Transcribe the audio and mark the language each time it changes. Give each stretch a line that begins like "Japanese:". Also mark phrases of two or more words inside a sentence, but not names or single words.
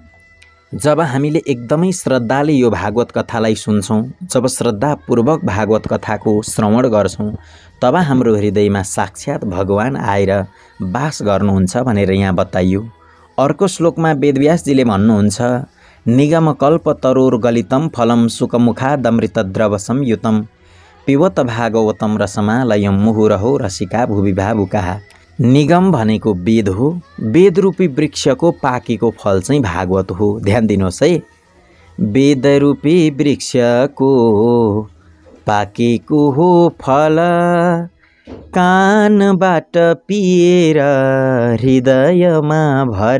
Nepali: जब हामीले एकदमै श्रद्धाले यो भागवत कथालाई सुन्छौँ, जब श्रद्धापूर्वक भागवत कथाको श्रवण गर्छौँ, तब हाम्रो हृदयमा साक्षात् भगवान आएर वास गर्नुहुन्छ भनेर यहाँ बताइयो। अर्को श्लोकमा वेदव्यासजीले भन्नुहुन्छ
Sanskrit: निगमकल्पतरोर्गलितं फलं सुखमुखादमृतद्रव संयुतं पिबत भागवतं रसमालयं मुहुरहो रसिका भुवि भावुकाः।
Nepali: निगम भनेको वेद हो, वेद रूपी वृक्षको पाकेको फल चाहिँ भागवत हो। ध्यान दिनुहोस् है, वेद रूपी वृक्षको पाकेको हो फल, कानबाट पिएर हृदयमा भर।